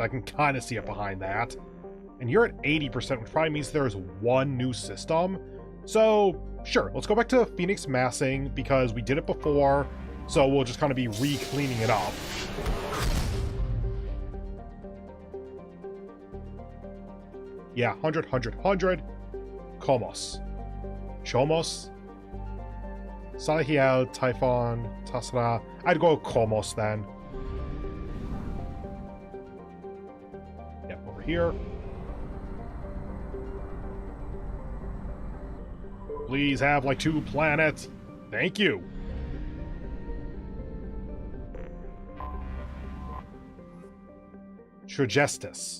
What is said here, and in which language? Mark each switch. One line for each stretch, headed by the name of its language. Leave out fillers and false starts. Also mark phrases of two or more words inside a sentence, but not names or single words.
English: I can kind of see it behind that. And you're at 80%, which probably means there's one new system. So, sure, let's go back to Phoenix Massing, because we did it before, so we'll just kind of be re-cleaning it up. Yeah, 100, 100, 100. Komos. Chomos. Salahiel, Typhon, Tasra. I'd go Komos then. Yep, over here. Please have like 2 planets. Thank you. Trigestis.